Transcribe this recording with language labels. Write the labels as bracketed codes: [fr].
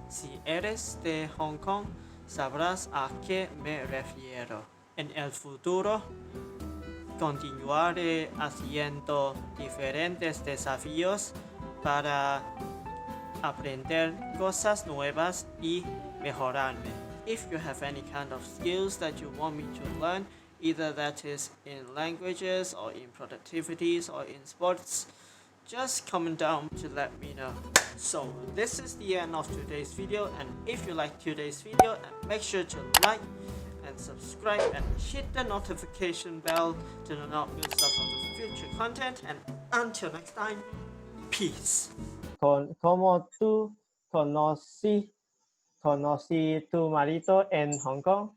[es] Si eres de Hong Kong, sabrás a qué me refiero. En el futuro, continuaré haciendo diferentes desafíos para aprender cosas nuevas y mejorarme. [en] If you have any kind of skills that you want me to learn, either that is in languages or in productivities or in sports, just comment down to let me know. So this is the end of today's video, and if you like today's video, make sure to like and subscribe and hit the notification bell to not miss out on the future content. And until next time, peace. [es] ¿Cómo tú conocí tu marido en Hong Kong?